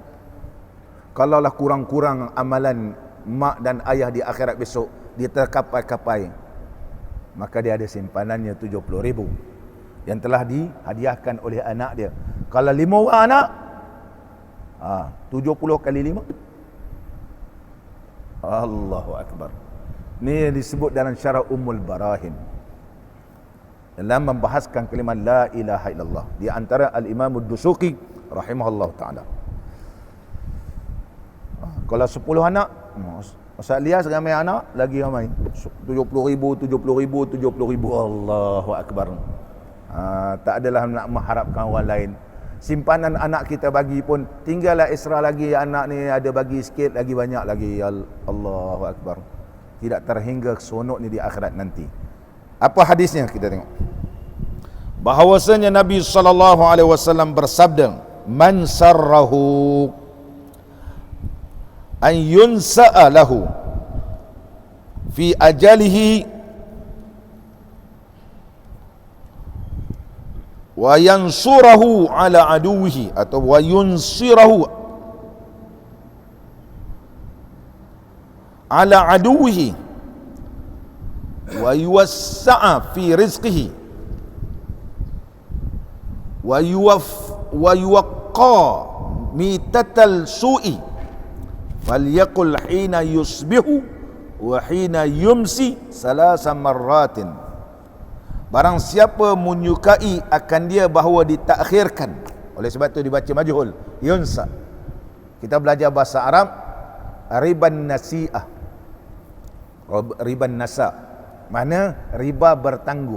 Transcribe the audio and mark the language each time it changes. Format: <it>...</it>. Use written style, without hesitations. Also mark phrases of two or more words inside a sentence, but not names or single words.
<ms>Kalaulah kurang-kurang amalan mak dan ayah di akhirat besok, dia terkapai-kapai, maka dia ada simpanannya 70,000 yang telah dihadiahkan oleh anak dia. Kalau 5 orang anak, 70 kali 5.</ms> <ar>الله أكبر.</ar> <ms>Ini disebut dalam syarah Ummul Barahim, dalam membahaskan kalimat</ms> <ar>لا إله إلا الله,</ar> <ms>di antara Al-Imam Ad-Dusuqi</ms> <ar>رحمه الله تعالى.</ar> <ms>Kalau 10 anak, Ustaz Lias ramai anak, lagi ramai 70,000, 70,000, 70,000.</ms> <ar>الله أكبر.</ar> <ms>Tak adalah nak mengharapkan orang lain. Simpanan anak kita bagi pun, tinggallah Isra lagi, anak ni ada bagi sikit, lagi banyak lagi.</ms> <ar>الله أكبر.</ar> <ms>Tidak terhingga sonok ni di akhirat nanti. Apa hadisnya kita tengok. Bahawasanya Nabi SAW bersabda,</ms> <ar>من سره أن ينسأ له في أجله وينصره على عدوه، أو وينصره على عدوه ويوسع في رزقه ويوقى ميتة السوء فليقل حين يصبح وحين يمسي ثلاث مرات.</ar> <ms>Barang siapa menyukai akan dia bahawa ditakhirkan, oleh sebab itu dibaca majhul, yunsa. Kita belajar bahasa Arab,</ms> <ar>ربا النسيئة، ربا النساء',</ar> <ms>mana riba bertangguh.</ms>